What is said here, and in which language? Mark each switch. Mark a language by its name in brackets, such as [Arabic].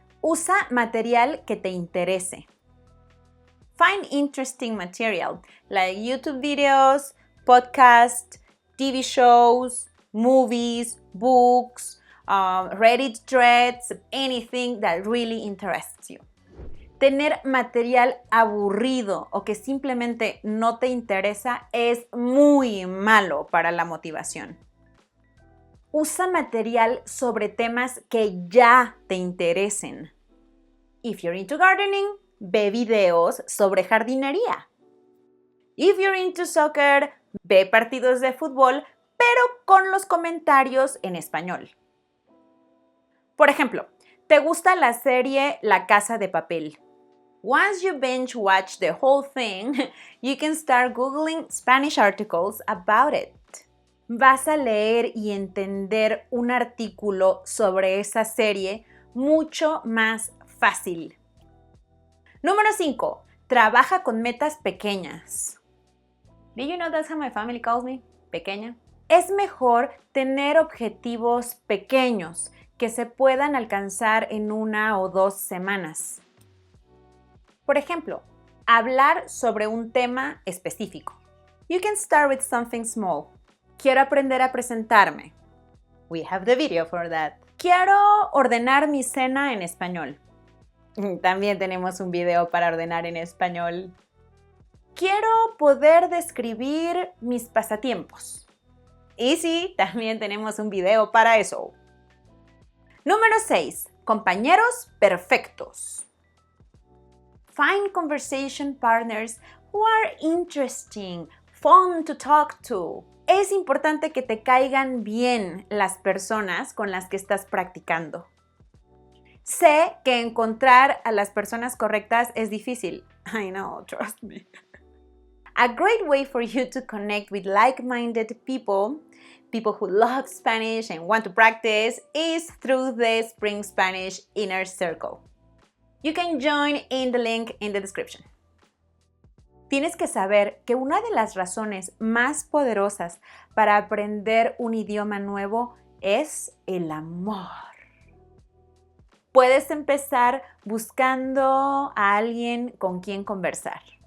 [Spanish] Usa material que te interese. [English] Find interesting material like YouTube videos, podcasts, TV shows, movies, books, Reddit threads, anything that really interests you. [Spanish] Tener material aburrido o que simplemente no te interesa es muy malo para la motivación. Usa material sobre temas que ya te interesen. [English] If you're into gardening, [Spanish] ve videos sobre jardinería. [English] If you're into soccer, [Spanish] ve partidos de fútbol, pero con los comentarios en español. Por ejemplo, ¿te gusta la serie La Casa de Papel? [English] Once you binge watch the whole thing, you can start Googling Spanish articles about it. [Spanish] Vas a leer y entender un artículo sobre esa serie mucho más fácil. [English] Número 5. [Spanish] Trabaja con metas pequeñas. [English] Did you know that's how my family calls me? [Spanish] Pequeña. Es mejor tener objetivos pequeños que se puedan alcanzar en 1 o 2 semanas. Por ejemplo, hablar sobre un tema específico. [English] You can start with something small. [Spanish] Quiero aprender a presentarme. [English] We have the video for that. [Spanish] Quiero ordenar mi cena en español. También tenemos un video para ordenar en español. Quiero poder describir mis pasatiempos. Y sí, también tenemos un video para eso. Número 6. Compañeros perfectos. [English] Find conversation partners who are interesting, fun to talk to. [Spanish] Es importante que te caigan bien las personas con las que estás practicando. Sé que encontrar a las personas correctas es difícil. [English] I know, trust me. A great way for you to connect with like-minded people who love Spanish and want to practice, is through the Spring Spanish Inner Circle. You can join in the link in the description. [Spanish] Tienes que saber que una de las razones más poderosas para aprender un idioma nuevo es el amor. Puedes empezar buscando a alguien con quien conversar.